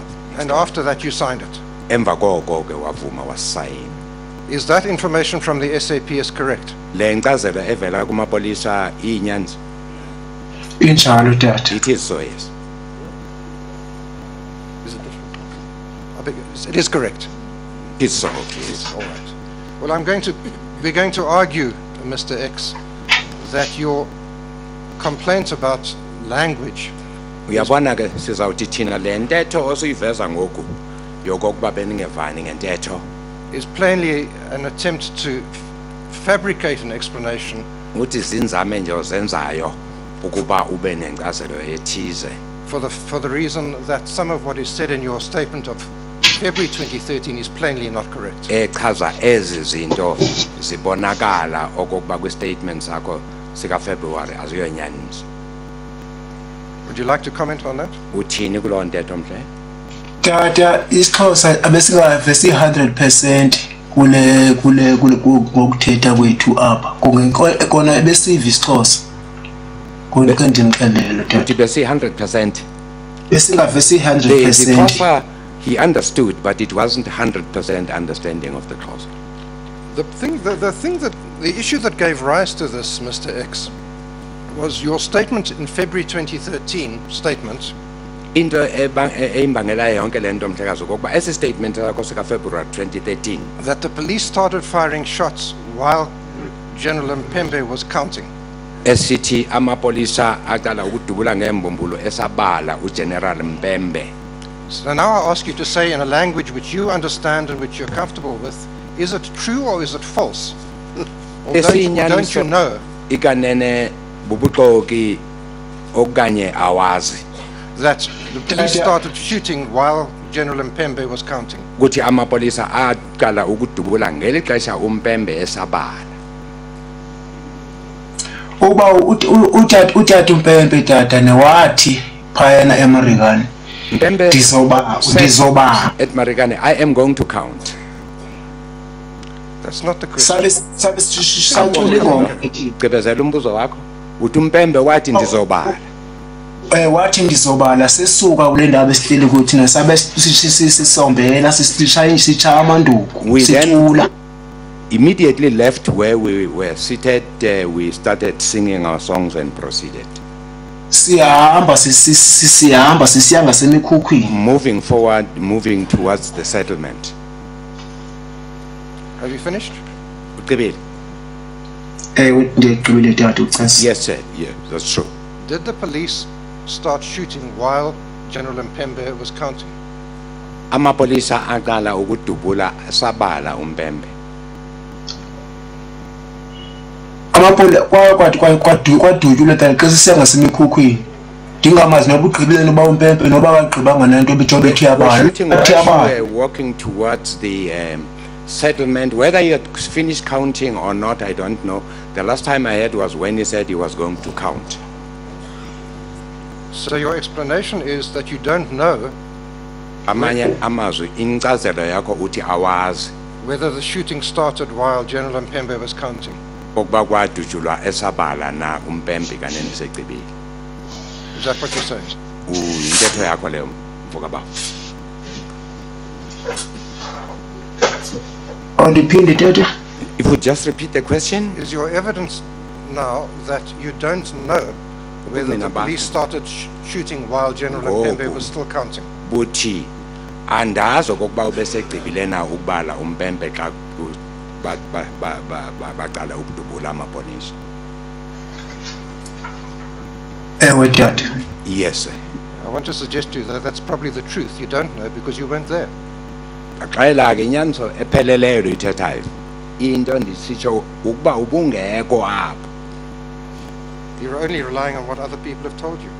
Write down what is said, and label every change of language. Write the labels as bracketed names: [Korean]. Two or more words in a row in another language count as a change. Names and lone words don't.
[English] and after that you signed it. [Xhosa] Emva koko ke wavuma wasayina. [English] Is that information from the SAPS correct? [Xhosa] Le nkcazelo evela kumapolisa iinyanzi. Injalo tata. [English] It is so, yes. Is it different? I beg it is correct. It is so, yes. All right. Well, we're going to argue, Mr. X, that your complaint about language [Xhosa] Uyabona ke sizawuthi thina le ntetho osuyiveza ngoku yokokuba beningevani ngentetho [English] is plainly an attempt to fabricate an explanation [Xhosa] uthi zinzame nje ozenzayo ukuba ube nenkcazelo ethize. [English] For the reason that some of what is said in your statement of February 2013 is plainly not correct. [Xhosa] Echaza ezi zinto zibonakala okokuba kwi-statement sakho sika February aziyonyaniso. [English] Would you like to comment on that? [Xhosa] Uthini kuloo ntetho mhle? Tata isiXhosa abesingave si 100% kule ngokuthetha kwethu apha kona ebesiva isiXhosa konke ndimxelele tata Uthi besi 100%. besingave si [English] The 100% Xhosa he understood, but it wasn't 100% understanding of the Xhosa. The issue that gave rise to this, Mr. X, was your statement in February 2013 statement. [Xhosa] Into eimbangela yonke lento mhlekazi ukuba esi statement sakho sika February 2013 [English] That the police started firing shots while General Mpembe was counting. [Xhosa] esithi amapolisa aqala ukudubula ngembumbulo esabala uGeneral Mpembe. [English] So now I ask you to say in a language which you understand and which you're comfortable with, is it true or is it false? Or don't you know [Xhosa] Ikanene bubuxoki okanye awazi [English] that the police started shooting while General Mpembe was counting? [Xhosa] ukuthi amapolisa aqala ukudubula ngeli xesha uMpembe esabala. uba utata uMpembe tata newathi phayana eMarikana Mpembe ndizoba [English] at Marikana, I am going to count. That's not the question. [Xhosa] sabe sicule ngoma Gqibezela umbuzo wakho. Uthi uMpembe wathi ndizobala. wathi ndizobala sesuka kule ndaba esihleli kuthi nasabe sisombela sishaya amanduku sicula. [English] Immediately left where we were seated, we started singing our songs and proceeded. [Xhosa] Siyahamba sisiya ngasemikhukhwini. [English] Moving forward, moving towards the settlement. Have you finished? [Xhosa] Ugqibile? Ndiyagqibile tata uCesi. [English] Yes, sir. Yeah, that's true. Did the police start shooting while General Mpembe was counting? [Xhosa] Amapolisa aqala ukudubula sabala uMpembe. Kwadutyulwa tata xa sisiya ngasemikhukhwini ndingamazi noba ugqibile uba uMpembe noba akagqibanga nento bethi [English] We're walking towards the settlement. Whether he had finished counting or not, I don't know. The last time I heard was when he said he was going to count. So your explanation is that you don't know [Xhosa] Amanye amazwi inkcazelo yakho uthi awazi [English] whether the shooting started while General Mpembe was counting. [Xhosa] ukuba kwadutshulwa esabala na uMpembe kanene segqibile. [English] Is that what you're saying? [Xhosa] Uyintetho yakho leyo mvukababa. Ndiphinde tata. [English] If you just repeat the question. Is your evidence now that you don't know whether the police started shooting while General Mpembe was still counting? [Xhosa] Buthi andazi okokuba ubesegqibile na ukubala uMpembe xa baqala ukudubula amapolisa. Ewe tata. [English] Yes, sir. I want to suggest to you that that's probably the truth. You don't know because you weren't there. [Xhosa] Axela ke inyaniso epheleleyo ithethayo. Into ndisitsho ukuba ubungekho apho. [English] You're only relying on what other people have told you.